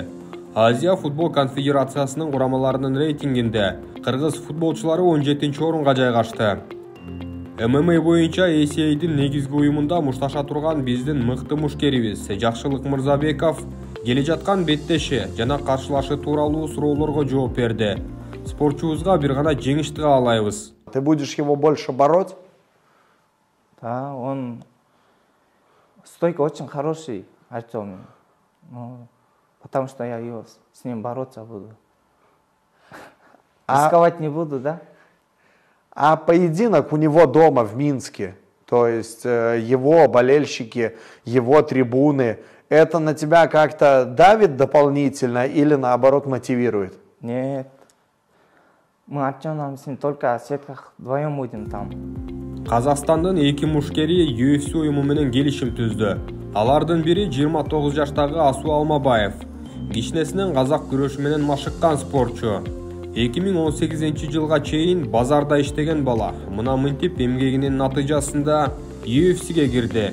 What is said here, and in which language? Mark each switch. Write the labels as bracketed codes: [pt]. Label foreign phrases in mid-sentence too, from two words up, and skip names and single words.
[ky] Азия футбол конфедерациясынын курамаларынын рейтингинде кыргыз футболчулары 17-орунга жайгашты. ММА боюнча ACA'дин негизги уюмунда мушташа турган биздин мыкты мушкерибиз Жакшылык Мырзабеков келе жаткан беттеши жана каршылашы тууралуу суроолорго жооп берди. Спортчубузга бир гана жеңишти каалайбыз. [ru] Ты будешь его больше бороть? Да, он стойка очень хороший, Артём. Ну, потому что я его с ним бороться буду. Рисковать не буду, да? А поединок у него дома в Минске, то есть его болельщики, его трибуны, это на тебя как-то давит дополнительно или наоборот мотивирует? Нет. Мы Артёмом с ним только о сетках вдвоем будем там. [ky] Казакстандын 2 мушкери UFC уюму менен келишим түздү. Алардын бири 29 жаштагы Асу Алмабаев. Кичинесинен казак күрөшү менен машыккан спортчу. 2018 жылга чейин базарда иштеген бала мына мынтип эмгегинин натыйжасында UFC'ге кирди.